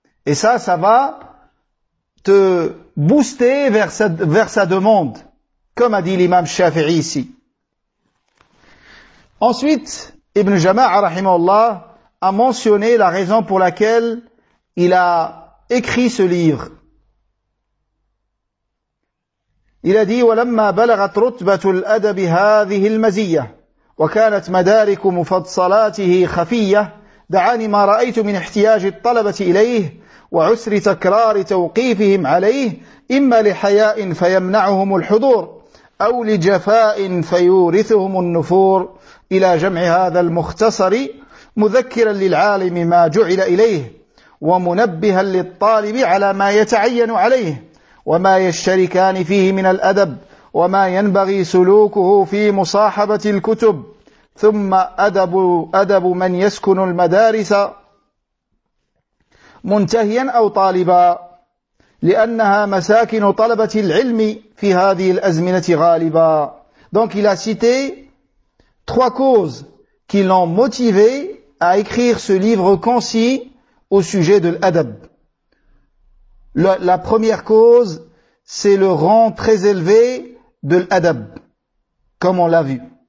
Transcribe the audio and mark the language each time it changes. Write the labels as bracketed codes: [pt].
[fr] Et ça, ça va te booster vers sa demande, comme a dit l'imam Shafi'i ici. Ensuite, Ibn Jama'a, rahimahullah, a mentionné la raison pour laquelle il a écrit ce livre. Il a dit, [ar] وَلَمَّا بَلَغَتْ رُتْبَةُ الْأَدَبِ هَذِهِ الْمَزِيَّةِ وَكَانَتْ مَدَارِكُ مُفَضْصَلَاتِهِ خَفِيَّةِ دَعَانِ مَا رَأَيْتُ مِنْ احْتِيَاجِ الطَّلَبَةِ إِلَيْهِ وعسر تكرار توقيفهم عليه إما لحياء فيمنعهم الحضور أو لجفاء فيورثهم النفور إلى جمع هذا المختصر مذكرا للعالم ما جعل إليه ومنبها للطالب على ما يتعين عليه وما يشتركان فيه من الأدب وما ينبغي سلوكه في مصاحبة الكتب ثم أدب من يسكن المدارس منتهيا أو طالبا لأنها مساكن طلبة العلم في هذه الأزمنة غالبا. [fr] Donc il a cité trois causes qui l'ont motivé à écrire ce livre concis au sujet de l'adab. La première cause, c'est le rang très élevé de l'adab, comme on l'a vu.